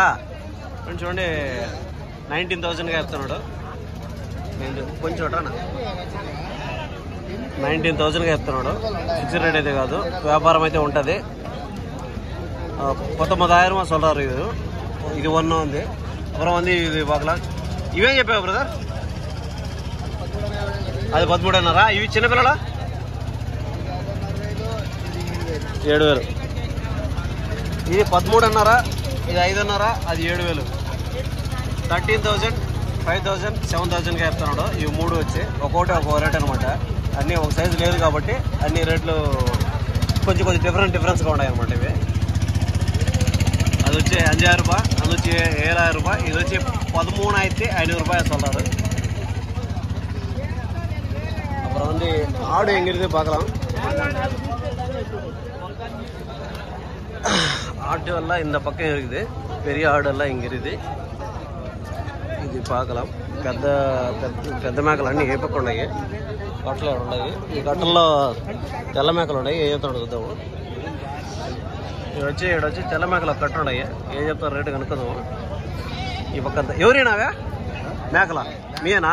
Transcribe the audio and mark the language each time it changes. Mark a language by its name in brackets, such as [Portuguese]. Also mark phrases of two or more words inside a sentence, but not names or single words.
[Telugu] ఫ్రెండ్స్ చూడండి, 19,000గా చెప్తున్నాడు. కొంచెం 19,000గా చెప్తున్నాడు. [English] fixed rate [Telugu] అయితే కాదు, వ్యాపారం అయితే ఉంటుంది. 19,000 சொல்றாரு. ఇది 1 ఉంది. [Tamil] அப்புறம் வந்து இது பார்க்கலாம். [Telugu] ఇవేం చెప్పావు బ్రదర్? అది 13,500. ఇవి చిన్నపిల్లల 7,000. ఇది 13,500, ఇది 5,500, అది 7,000. 13,000, 5,000, 7,000గా చెప్తున్నాడు. ఇవి 3 వచ్చి ఒక్కొక్కటి ఒక్కో రేట్ అనమాట. అన్నీ ఒక సైజు లేదు కాబట్టి అన్ని రేట్లు కొంచెం డిఫరెన్స్గా ఉన్నాయి అనమాట. ఇవి అది వచ్చి 5,000 రూపాయ, అది వచ్చి 7,000 రూపాయ, ఇది వచ్చి 13,500 [Tamil] ரூபாய் சொல்றாரு. அப்புறம் வந்து ஆடு எங்க இருக்கு பார்க்கலாம். ஆடு எல்லாம் இந்த பக்கம் இருக்குது. பெரிய ஆடு எல்லாம் இங்க இருக்குது. ఇది பார்க்கலாம். [Telugu] పెద్ద మేకలు అన్నీ ఏ పక్క ఉన్నాయి. కట్టలు ఉన్నాయి. ఈ కట్టల్లో తెల్ల మేకలు ఉన్నాయి. ఏ చెప్తాడు చూద్దాము. ఈడొచ్చి తెల్ల మేకలు కట్ట ఉన్నాయి. ఏం చెప్తారు రేటు కనుక్కుందాము. ఈ పక్క ఎవరేనావే మేకల మీనా?